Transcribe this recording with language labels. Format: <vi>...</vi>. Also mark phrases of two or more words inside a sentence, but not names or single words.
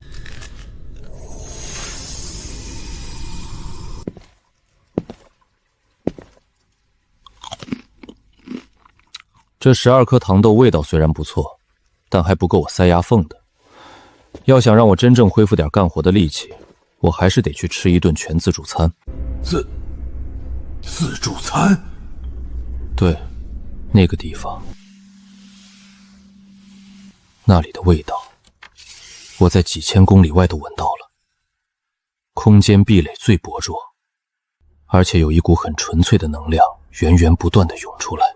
<zh>這12顆糖豆味道雖然不錯，但還不夠我塞牙縫的。要想讓我真正恢復點幹活的力氣，我還是得去吃一頓全自助餐。自助餐？对，那個地方，那裡的味道，我在幾千公里外都聞到了。空間壁壘最薄弱，而且有一股很純粹的能量源源不斷地湧出來。</zh>